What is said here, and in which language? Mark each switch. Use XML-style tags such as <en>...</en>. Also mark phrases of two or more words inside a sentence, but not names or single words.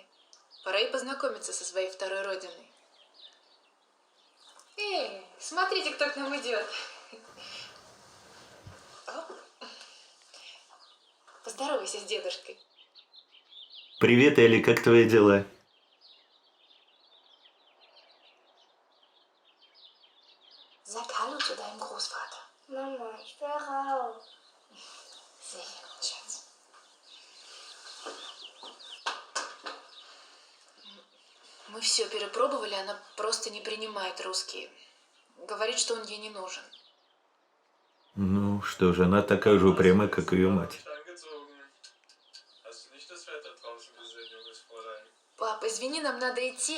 <ru>Пора и познакомиться со своей второй родиной. Эй, смотрите, кто к нам идет. Поздоровайся с дедушкой. Привет, Элли, как твои дела?</ru> <de>Sag Hallo zu deinem Großvater. Mama, ich will raus. Sehr gut, Schatz.</de> <ru>Мы все перепробовали, она просто не принимает русский. Говорит, что он ей не нужен. Ну, что же, она такая же упрямая, как ее мать. Пап, извини, нам надо идти.</ru>